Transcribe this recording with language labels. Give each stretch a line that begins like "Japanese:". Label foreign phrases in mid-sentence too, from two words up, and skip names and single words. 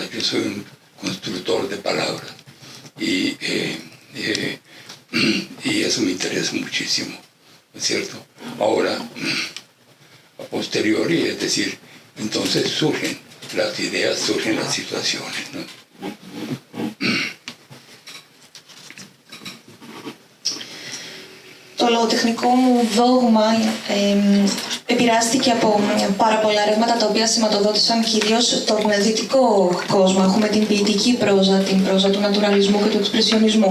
Spanish: Yo soy un constructor de palabras. Y eso me interesa muchísimo, ¿no es cierto? Ahora, a posteriori, es decir, entonces surgen las ideas, surgen las situaciones, ¿no?
Greek: Το λογοτεχνικό μου δόγμα επηρεάστηκε από πάρα πολλά ρεύματα τα οποία σηματοδότησαν κυρίως τον δυτικό κόσμο. Έχουμε την ποιητική πρόζα, την πρόζα του νατουραλισμού και του εξπρεσιονισμού.